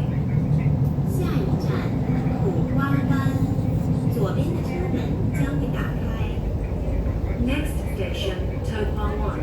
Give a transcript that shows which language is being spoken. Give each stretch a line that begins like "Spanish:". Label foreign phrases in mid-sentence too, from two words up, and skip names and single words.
Chinese: 下一站土瓜湾，左边的车门将会打开。
English: Next station, To Kwa Wan.